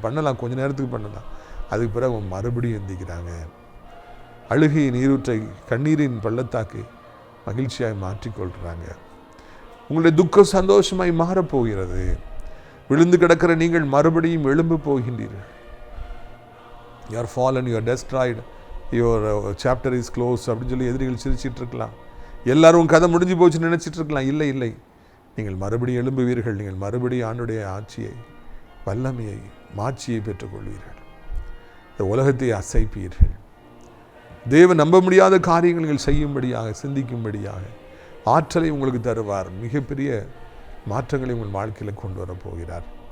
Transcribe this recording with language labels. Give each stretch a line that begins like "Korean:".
Tamil: பண்ணலாம், கொஞ்ச நேரத்துக்கு பண்ணலாம், அதுக்கு பிறகு அவங்க மறுபடியும் எந்திக்கிறாங்க. அழுகை நீரூற்றை, கண்ணீரின் பள்ளத்தாக்கை மகிழ்ச்சியாய் மாற்றிக்கொள்கிறாங்க. உங்களுடைய துக்கம் சந்தோஷமாய் மாறப்போகிறது. விழுந்து கிடக்கிற நீங்கள் மறுபடியும் எழும்பு போகின்றீர்கள்.
English: You are fallen, you are destroyed, your chapter is closed
Tamil: அப்படின்னு சொல்லி எதிரிகள் சிரிச்சிட்டு இருக்கலாம். எல்லாரும் கதை முடிஞ்சு போச்சுன்னு நினச்சிட்டு இருக்கலாம். இல்லை இல்லை, நீங்கள் மறுபடியும் எழும்புவீர்கள். நீங்கள் மறுபடியும் ஆண்டுடைய ஆட்சியை, வல்லமையை, மாட்சியை பெற்றுக்கொள்வீர்கள். இந்த உலகத்தை அசைப்பீர்கள். தேவன் நம்ப முடியாத காரியங்கள் நீங்கள் செய்யும்படியாக, சிந்திக்கும்படியாக ஆற்றலை உங்களுக்கு தருவார். மிகப்பெரிய மாற்றங்களை உங்கள் வாழ்க்கையில் கொண்டு வரப்போகிறார்.